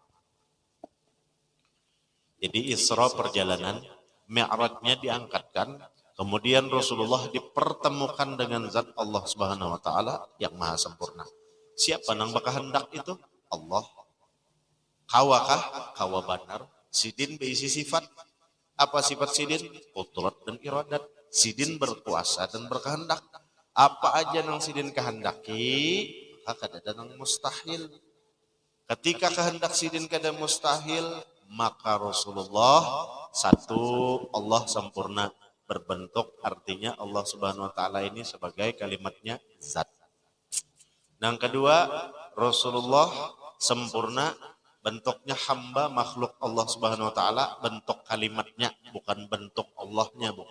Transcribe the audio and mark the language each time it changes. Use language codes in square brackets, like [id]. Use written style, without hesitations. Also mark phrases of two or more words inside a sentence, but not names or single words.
[id] Jadi Isra perjalanan, Mi'rajnya diangkatkan, kemudian Rasulullah dipertemukan dengan zat Allah [ar] سبحانه وتعالى [id] yang maha sempurna. Siapa nang bakahendak itu? [bjn] Allah. Kawakah? Kawa banar. [id] Sidin berisi sifat. Apa sifat sidin? Qudrat dan iradat. Sidin berkuasa dan berkehendak. Apa aja nang sidin kehendaki, maka kada nang mustahil. Ketika kehendak sidin kada mustahil, maka Rasulullah satu, Allah sempurna berbentuk, artinya Allah [ar] سبحانه وتعالى [id] ini sebagai kalimatnya zat. Yang kedua, Rasulullah sempurna bentuknya hamba makhluk Allah [ar] سبحانه وتعالى, [id] bentuk kalimatnya bukan bentuk Allahnya, bukan.